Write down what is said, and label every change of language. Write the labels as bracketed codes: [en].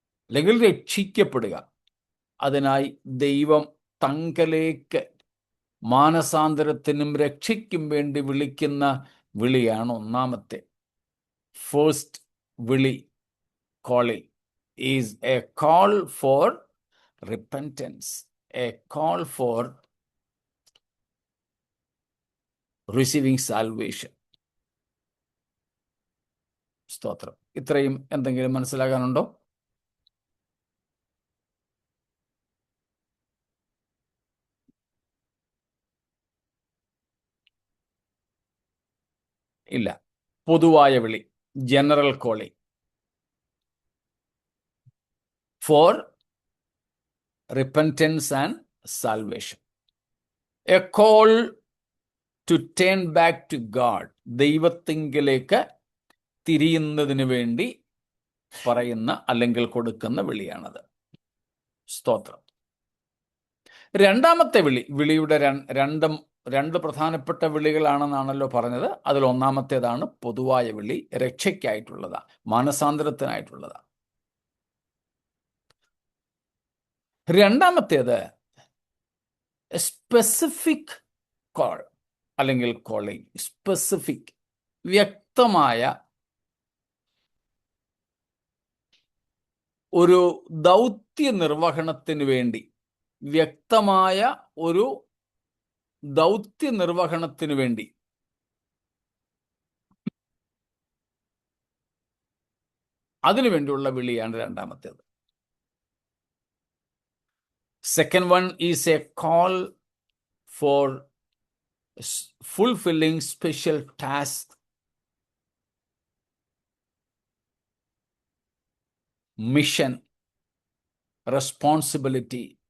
[ml] അല്ലെങ്കിൽ രക്ഷിക്കപ്പെടുക, അതിനായി ദൈവം തങ്കലേക്ക് മാനസാന്തരത്തിനും രക്ഷയ്ക്കും വേണ്ടി വിളിക്കുന്ന വിളിയാണ് ഒന്നാമത്തെ. [en] First വിളി, calling, is a call for repentance, a call for receiving salvation. [ml] സ്തോത്രം. ഇത്രയും എന്തെങ്കിലും മനസ്സിലാകാനുണ്ടോ? ഇല്ല. പൊതുവായ വിളി, [en] General calling for repentance and salvation. A call to turn back to God. [ml] ദൈവത്തിങ്കിലേക്ക് തിരിയുന്നതിന് വേണ്ടി പറയുന്ന അല്ലെങ്കിൽ കൊടുക്കുന്ന വിളിയാണത്. സ്തോത്രം. രണ്ടാമത്തെ വിളിയുടെ രണ്ട് പ്രധാനപ്പെട്ട വിളികളാണെന്നാണല്ലോ പറഞ്ഞത്. അതിൽ ഒന്നാമത്തേതാണ് പൊതുവായ വിളി, രക്ഷയ്ക്കായിട്ടുള്ളതാണ്, മാനസാന്തരത്തിനായിട്ടുള്ളതാണ്. രണ്ടാമത്തേത് സ്പെസിഫിക് കോൾ അല്ലെങ്കിൽ കോളിംഗ്. സ്പെസിഫിക്, വ്യക്തമായ ഒരു ദൗത്യ നിർവഹണത്തിന് വേണ്ടി, വ്യക്തമായ ഒരു ദൗത്യ നിർവഹണത്തിന് വേണ്ടി അതിനുവേണ്ടിയുള്ള വിളിയാണ് രണ്ടാമത്തേത്. [en] Second one is a call for fulfilling special tasks, mission, responsibility.